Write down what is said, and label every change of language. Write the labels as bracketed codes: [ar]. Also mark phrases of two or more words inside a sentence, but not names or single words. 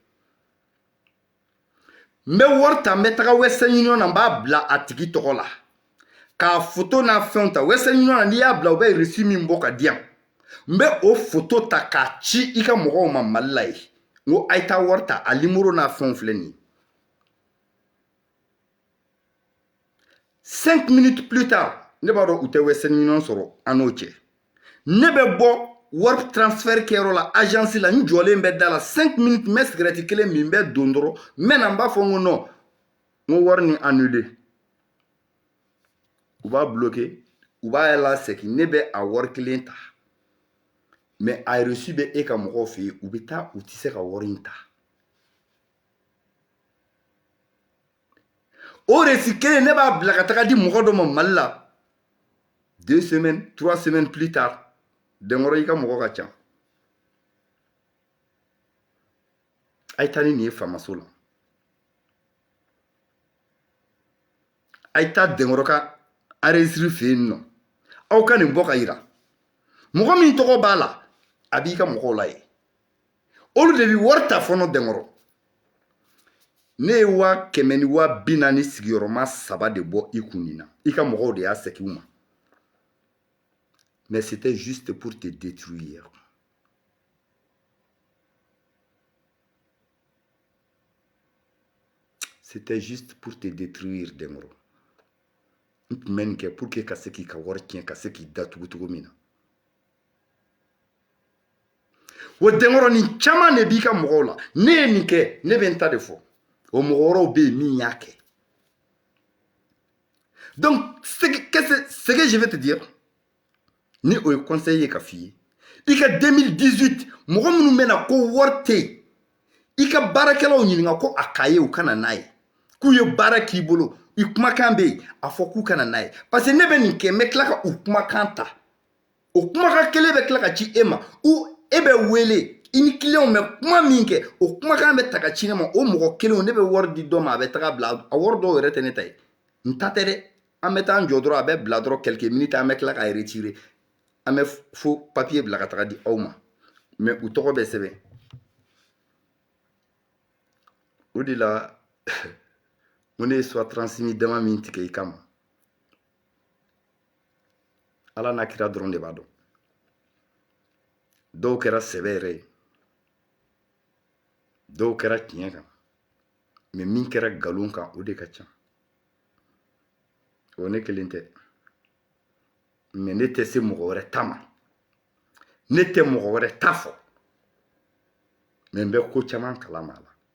[bm] n bɛ wari ta n bɛ taga Western Union na n b'a bila a tigi tɔgɔ la k'a photo n'a fɛnw ta Western Union na n'i y'a bila u bɛ reçu min bɔ ka di yan n bɛ o photo ta k'a ci i ka mɔgɔw ma Mali la ye n ko a ye taa wari ta a numéro n'a fɛnw filɛ nin ye [fr] 5 minutes plus tard [bm] ne b'a dɔn u tɛ Western Union sɔrɔ an n'o cɛ ne bɛ bɔ warp transfert kɛyɔrɔ la agence la n jɔlen bɛ da la 5 minutes n bɛ cigarette kelen min bɛ don dɔrɔn n bɛ na n b'a fɔ n ko non n ko wari ni annulé u b'a bloqué u b'a la segin ne bɛ a wari kelen ta mais a reçu bɛ e ka mɔgɔw fɛ yen u bɛ taa u tɛ se ka wari in ta o reçu kelen ne b'a bila ka taga di mɔgɔ dɔ ma Mali la [fr] 2 semaines 3 semaines plus tard [bm] Denkɔrɔ i ka mɔgɔ ka ca a ye taa ni nin ye faamaso la a ye taa Denkɔrɔ ka enregistré fɛ yen nɔ aw ka nin bɔ ka yira mɔgɔ min tɔgɔ b'a la a b'i ka mɔgɔw la ye olu de bɛ wari ta fɔlɔ Denkɔrɔ ne ye 100 ni 40 sigiyɔrɔma 3 de bɔ i kun nin na i ka mɔgɔw de y'a segin u ma [fr] mais c'était juste pour te détruire c'était juste pour te détruire [bm] Denkɔrɔ n tun bɛ nin kɛ [fr] pour que [bm] ka se k'i ka wari tiɲɛ ka se k'i datugu cogo min na o Denkɔrɔ nin caman de b'i ka mɔgɔw la ne ye nin kɛ ne bɛ n ta de fɔ o mɔgɔ wɛrɛw bɛ yen min y'a kɛ [fr] donc ce que je vais te dire [bm] ni o ye conseil ye ka f'i ye i ka 2018 mɔgɔ minnu bɛ na ko wari tɛ yen i ka baarakɛlaw ɲininka ko a ka ye u kana n'a ye k'u ye baara k'i bolo i kumakan bɛ yen a fɔ k'u kana n'a ye [fr] parce que [bm] ne bɛ nin kɛ n bɛ tila ka u kumakan ta o kumakan kelen bɛ tila ka ci e ma ou e bɛ wele i ni client bɛ kuma min kɛ o kumakan bɛ ta ka ci ne ma o mɔgɔ kelen ne bɛ wari di dɔ ma a bɛ taga bila a wari dɔw yɛrɛ tɛ ne ta ye n ta tɛ dɛ an bɛ taa an jɔ dɔrɔn a bɛ bila dɔrɔn [fr] quelques minutes [bm] an bɛ tila k'a retirer an bɛ fo papier bila ka taga di aw ma mais u tɔgɔ bɛ sɛbɛn o de la ko ne ye soit 36 dama min tigɛ i kama ala n'a kira dɔrɔn de b'a dɔn dɔw kɛra sɛbɛ yɛrɛ ye dɔw kɛra tiɲɛ kan mais min kɛra nkalon kan o de ka ca o ne kelen tɛ mais ne tɛ se mɔgɔ wɛrɛ ta ma ne tɛ mɔgɔ wɛrɛ ta fɔ mais n bɛ ko caman kalama a la